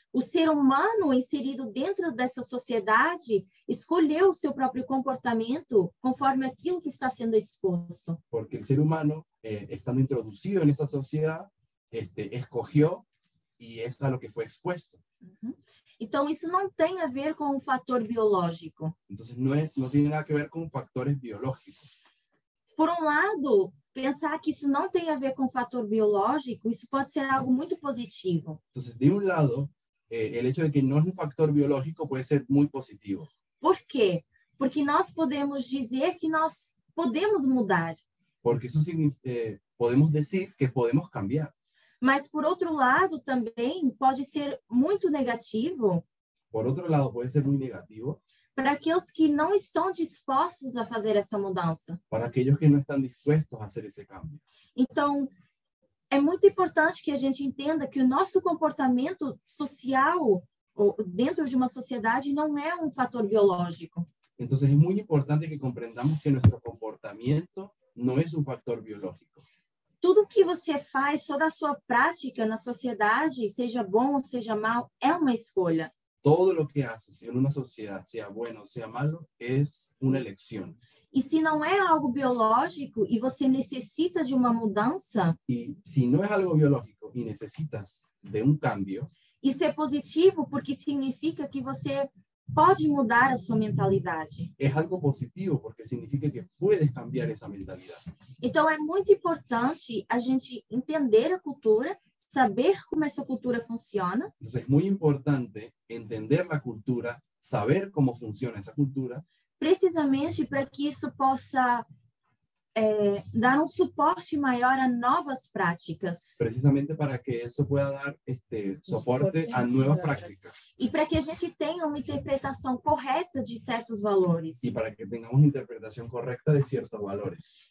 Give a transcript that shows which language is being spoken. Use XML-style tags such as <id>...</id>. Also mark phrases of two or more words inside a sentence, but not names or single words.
<pt>O ser humano inserido dentro dessa sociedade escolheu o seu próprio comportamento conforme aquilo que está sendo exposto.</pt> <es>Porque el ser humano, estando introducido en esa sociedad, escogió y es a lo que fue expuesto.</es> <pt>Então, isso não tem a ver com um fator biológico.</pt> <es>Entonces, no tiene nada que ver con factores biológicos.</es> <pt>Por um lado, pensar que isso não tem a ver com o fator biológico, isso pode ser algo muito positivo.</pt> <es>Entonces, de un lado, el hecho de que no es un factor biológico puede ser muy positivo.</es> <pt>Por quê? Porque nós podemos dizer que nós podemos mudar.</pt> <es>Porque eso significa, podemos decir que podemos cambiar.</es> <pt>Mas, por outro lado, também pode ser muito negativo.</pt> <es>Por otro lado, puede ser muy negativo.</es> <pt>Para aqueles que não estão dispostos a fazer essa mudança.</pt> <es>Para aquellos que no están dispuestos a hacer ese cambio.</es> <pt>Então, é muito importante que a gente entenda que o nosso comportamento social dentro de uma sociedade não é um fator biológico.</pt> <es>Entonces, es muy importante que comprendamos que nuestro comportamiento no es un factor biológico.</es> <pt>Tudo que você faz, toda a sua prática na sociedade, seja bom ou seja mal, é uma escolha.</pt> <es>Todo lo que haces en una sociedad, sea bueno o sea malo, es una elección.</es> <pt>E se não é algo biológico e você necessita de uma mudança,</pt> <es>Y si no es algo biológico y necesitas de un cambio,</es> <pt>isso é positivo porque significa que você pode mudar a sua mentalidade.</pt> <es>es algo positivo porque significa que puedes cambiar esa mentalidad.</es> <pt>Então, é muito importante a gente entender a cultura, saber como essa cultura funciona.</pt> <es>Entonces, es muy importante entender la cultura, saber cómo funciona esa cultura,</es> <pt>precisamente para que isso possa dar um suporte maior a novas práticas.</pt> <es>precisamente para que eso pueda dar soporte a nuevas prácticas</es> <pt>E para que a gente tenha uma interpretação correta de certos valores.</pt> <es>y para que tengamos interpretación correcta de ciertos valores.</es>